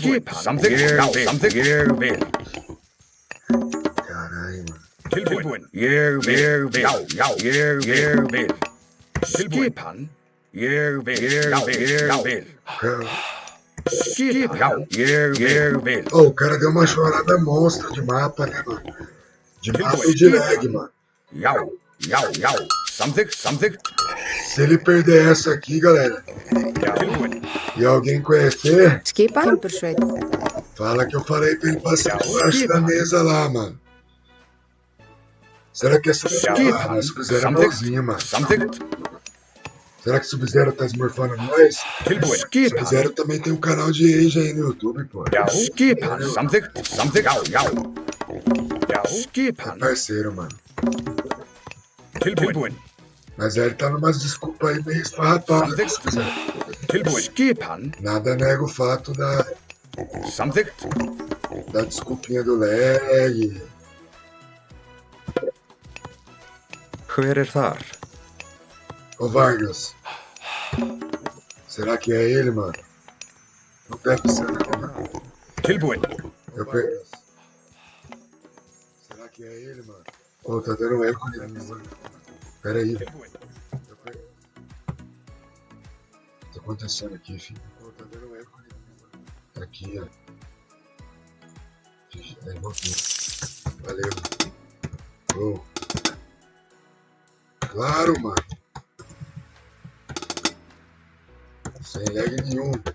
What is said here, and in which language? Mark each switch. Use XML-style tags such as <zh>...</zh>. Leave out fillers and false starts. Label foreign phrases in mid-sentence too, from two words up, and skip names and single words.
<is>Skip, samþykkt, já, samþykkt, ég vil.</is> <pt>Caralho, mano.</pt> <is>Tilbúin, ég vil. Já, ég vil. Skipan, ég vil. Já, ég vil. Skip, já, ég vil.</is> <pt>Ô, o cara deu uma chorada monstra de mapa, né, mano? De mapa e de lag, mano.</pt> <is>Já, samþykkt.</is> <pt>Se ele perder essa aqui, galera,</pt> <is>Já, tilbúin.</is> <pt>e alguém conhecer,</pt> <is>Skipan. Timbersveit.</is> <pt>fala que eu falei pra ele passar embaixo da mesa lá, mano. Será que essa ah, Sub-Zero é bonzinho, mano?</pt> <is>Samþykkt,</is> <pt>Será que Sub-Zero tá esmorfando nós?</pt> <is>tilbúin. Skipan,</is> <pt>Sub-Zero também tem um canal de Age aí no YouTube, pô.</pt> <is>já, skipan, samþykkt, já. Já, skipan,</is> <pt>Parceiro, mano.</pt> <is>tilbúin.</is> <pt>Mas aí ele tá numas desculpas aí meio esfarrapadas. né, Sub-Zero?</pt> <is>Tilbúin. Skipan,</is> <pt>Nada nega o fato da</pt> <is>samþykkt,</is> <pt>desculpinha do lag.</pt> <is>Hver þar?</is> <pt>Ô Vargas. Será que é ele, mano? Não deve ser, não, mano.</pt> <is>tilbúin.</is> <pt>Eu per... Será que é ele, mano? Ô, tá dando eco ali, mano. Pera aí. Eu per... O que tá acontecendo aqui, filho? Ô, tá dando eco ali, mano. Aqui, ó. Aí, voltei. Valeu. Ô. Claro, mano. Sem lag nenhum.</pt>